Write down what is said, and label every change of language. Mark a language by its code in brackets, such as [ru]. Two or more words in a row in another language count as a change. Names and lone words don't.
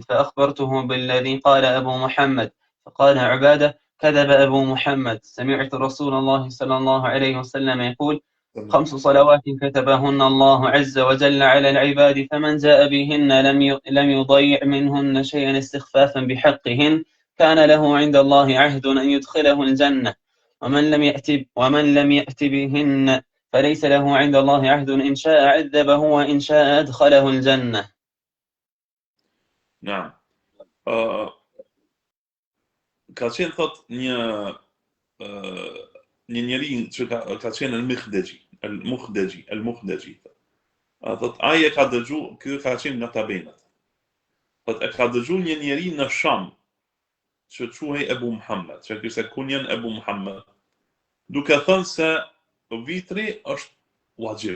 [ar] فأخبرته بالذي قال أبو محمد، فقال عبادة كذب أبو محمد، سمعت رسول الله صلى الله عليه وسلم يقول 5 صلوات كتبهن الله عز وجل على العباد، فمن جاء بهن لم يضيع منهن شيئا استخفافا بحقهن كان له عند الله عهد أن يدخله الجنة، ومن لم يأت بهن فليس له عند الله عهد إن شاء عذبه وإن شاء أدخله الجنة. نعم. [sq] Ka qenë thot një njeri që ka qenë el-Muhdegji. Thot ai e ka dëgju, ky ka qenë nga tabenat. Thot e ka dëgju një njeri në Sham që quhej Ebu Muhammed, që kishte kunjen Ebu Muhammed, duke thënë se vitri është wajib.